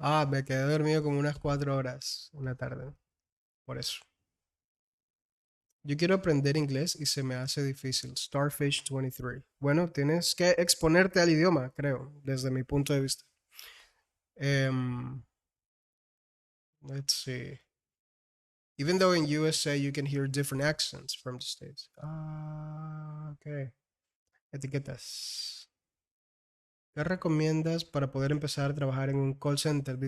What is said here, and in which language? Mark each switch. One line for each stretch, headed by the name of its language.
Spanish: Me quedé dormido como unas 4 horas una tarde. Por eso. Yo quiero aprender inglés y se me hace difícil. Starfish 23. Bueno, tienes que exponerte al idioma, creo, desde mi punto de vista.
English: Um, let's see. Even though in USA you can hear different accents from the States.
Spanish: Okay. Etiquetas. ¿Qué recomiendas para poder empezar a trabajar en un call center?